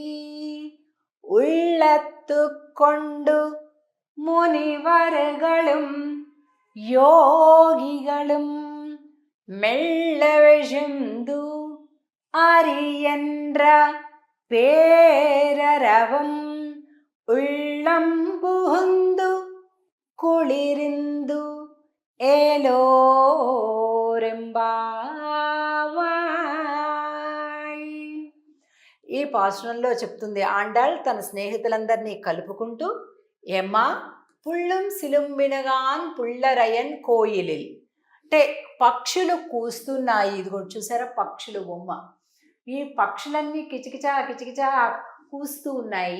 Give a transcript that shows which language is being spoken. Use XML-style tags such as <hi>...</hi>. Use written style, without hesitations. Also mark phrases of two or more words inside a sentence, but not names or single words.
<ta>உள்ளத்து கொண்டு முனிவர்களும் யோகிகளும் மெல்லவெழுந்து அரியன்ற பேரரவம் உள்ளம் புகுந்து குளிரிந்து ఏలోరెంబావాయ్.</ta> <te>ఈ పాసురంలో చెప్తుంది ఆండాళ్ తన స్నేహితులందరినీ కలుపుకుంటూ,</te> <ta>எம்மா புள்ளும் சிலம்பினகாண் புள்ளரையன் கோயிலில்</ta> <te>అంటే పక్షులు కూస్తున్నాయి. ఇదిగో చూసారా పక్షులు బొమ్మ. ఈ పక్షులన్నీ కిచకిచా కిచకిచా కూస్తూ ఉన్నాయి.</te>